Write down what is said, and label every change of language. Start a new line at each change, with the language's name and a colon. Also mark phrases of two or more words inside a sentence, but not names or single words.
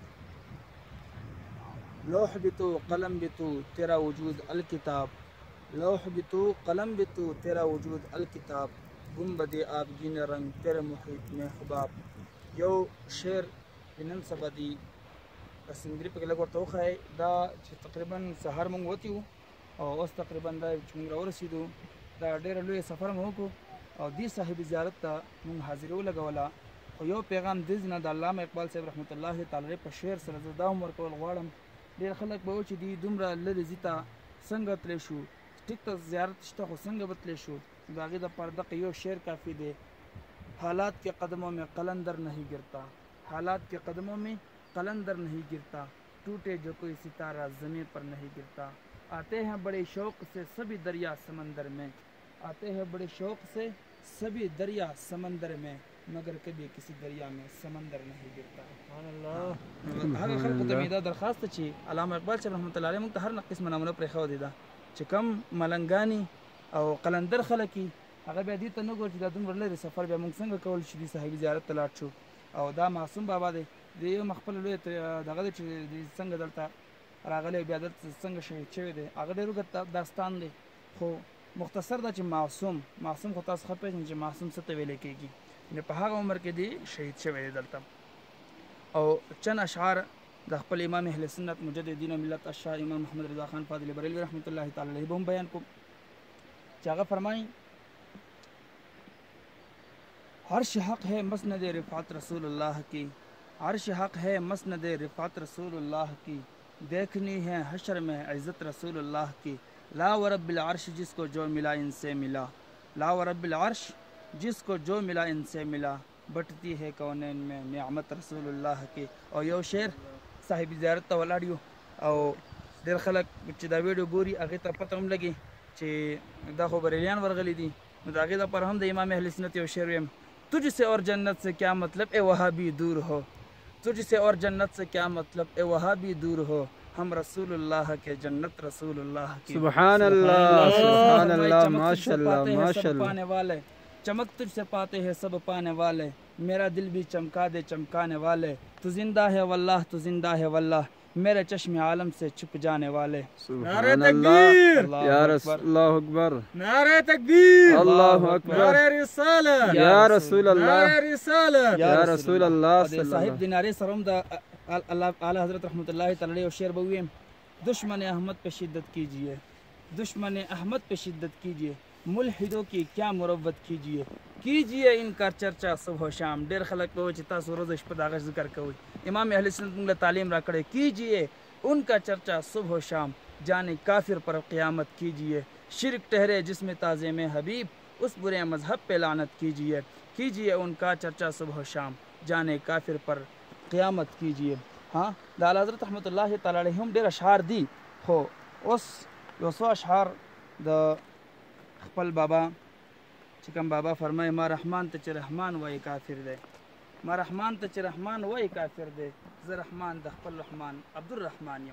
Urdu: لوح بھی تو قلم بھی تو تیرا وجود الکتاب، لوح بھی تو قلم بھی تو تیرا وجود الکتاب، گنبد آبگین رنگ تیرے محیط میں حباب.
Pashto: یو شعر نن سبا دی سندري په کې لږ ورته وښایي دا چې تقریبا سهار مونږ وتي وو او اوس تقریبا دا چې مونږ راورسېدو دا ډېره لویه سفر مو وکړو او دې صاحب زیارت ته مونږ حاضري ولګوله. خو یو پیغام دې نه د علامه اقبال صاحب رحمت الله تعالی په شعر سره زه دا هم ورکول غواړم. ډېر خلک به و چې دې دومره لرې ځي ته څنګه تللی شو، ټیک ته زیارت شته خو څنګه به تللی شو. د هغې دپاره دغه یو شعر کافي دی.
Urdu: حالات کے قدموں میں قلندر نہیں گرتا، حالات کے قدموں میں قلندر نہیں گرتا، ٹوٹے جو کوئی ستارہ زمین پر نہیں گرتا، آتے ہیں بڑے شوق سے سبھی دریا سمندر میں، آتے ہیں بڑے شوق سے سبھی دریا سمندر میں، مگر کبھی کسی دریا میں سمندر نہیں گرتا.
Pashto: هغه خلکو ته مې دا درخواست ده چې علامه اقبال صاحب رحمت الله علیه موږ ته هر قسمه نمونه پرېښودې ده چې کم ملنګانې او قلندر خلک وي هغه بیا دې ته نه ګوري چې دا دومره لرې سفر بیا موږ څنګه کولی شو دې صاحبي زیارت ته لاړ شو. او دا معصوم بابا دی د یو خپله لویه دغه دی چې څنګه دلته راغلی بیا دلته څنګه شهید شوی دی هغه ډېر اوږد داستان دی. خو مختصر دا چې معصوم خو تاسو ښه پېژنئ چې معصوم څه ته ویلی کېږي. یعنې په هغه عمر کې دی شهید شوی دی دلته. او چند اشعار د خپل امام اهل سنت مجدد دین و ملت اشعار امام محمد رضا خان فاضل بریلوی رحمت الله تعالی علیه به هم بیان کوم چې هغه فرمایي
Urdu: عرش حق ہے مسند رفعت رسول اللہ کی، عرش حق ہے مسند رفعت رسول اللہ کی، دیکھنی ہے حشر میں عزت رسول اللہ کی، لا ورب العرش جس کو جو ملا ان سے ملا، لا ورب العرش جس کو جو ملا ان سے ملا، بٹتی ہے کونین میں نعمت رسول اللہ کی.
Pashto: او یو شعر صاحب زیارت ته ولاړ یو او ډېر خلک چې دا ویډیو ګوري هغې ته پته هم لګي چې دا خو بریلیان ورغلي دي نو د هغې دپاره هم د امام اهل سنت یو شعر ویم
Urdu: تجھ سے اور جنت سے کیا مطلب اے وہابی دور ہو، تجھ سے اور جنت سے کیا مطلب اے وہابی دور ہو، ہم رسول اللہ کے جنت رسول اللہ کی.
Arabic: سبحان اللہ سبحان اللہ ماشاء اللہ ماشاء اللہ.
Urdu: پانے والے چمک تجھ سے پاتے ہیں سب پانے والے، میرا دل بھی چمکا دے چمکانے والے، تو زندہ ہے واللہ تو زندہ ہے واللہ، میرے چشم عالم سے چھپ جانے والے.
Arabic: سبحان اللہ یا رسول اللہ اکبر،
Urdu: نعرہ تکبیر،
Arabic: اللہ اکبر،
Urdu: نعرہ رسالت
Arabic: یا رسول اللہ،
Urdu: نعرہ رسالت
Arabic: یا رسول اللہ صلی اللہ.
Pashto: صاحب د نارې سره هم د اعلی حضرت رحمت الله تعالی علیه شعر به ویم
Urdu: دشمن احمد پہ شدت کیجیے، دشمن احمد پہ شدت کیجیے، ملحدوں کی کیا مروت کیجیے، کیجیے ان کا چرچا صبح و شام.
Pashto: ډېر خلک به وایي چې تاسو روز شپه د هغه ذکر کوئ. امام اهل سنت موږ له تعلیم راکړی
Urdu: کیجیے ان کا چرچا صبح و شام، جانے کافر پر قیامت کیجیے، شرک ٹھہرے جس میں تعظیم حبیب اس برے مذہب پہ لعنت کیجیے، کیجیے ان کا چرچا صبح و شام، جانے کافر پر قیامت کیجیے.
Pashto: ها د اعلی حضرت رحمت الله تعالی علیه هم ډېر اشعار دي خو اوس یو څو اشعار د خپل بابا چې کوم بابا فرمایي ما رحمان ته چې رحمان وایي کافر دی، ما رحمان ته چې رحمان وایي کافر دی، زه رحمان د خپل رحمان عبدالرحمن یم.